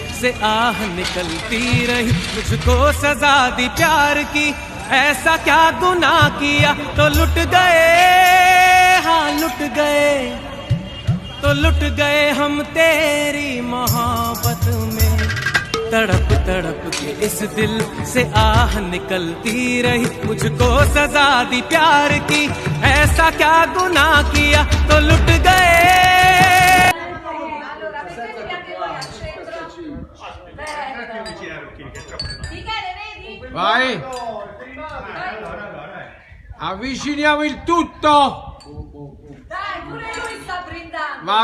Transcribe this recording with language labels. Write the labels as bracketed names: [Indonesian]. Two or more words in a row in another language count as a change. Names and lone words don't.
[Hindi] से आह निकलती रही, मुझको सजा दी प्यार की, ऐसा क्या गुनाह किया तो लुट गए, हाँ लुट गए, तो लुट गए हम तेरी मोहब्बत में। तड़प तड़प के इस दिल से आह निकलती रही, मुझको सजा दी प्यार की, ऐसा क्या गुनाह किया तो लुट गए। [Italian] Vai, avviciniamo il tutto. Dai, pure lui sta brindando.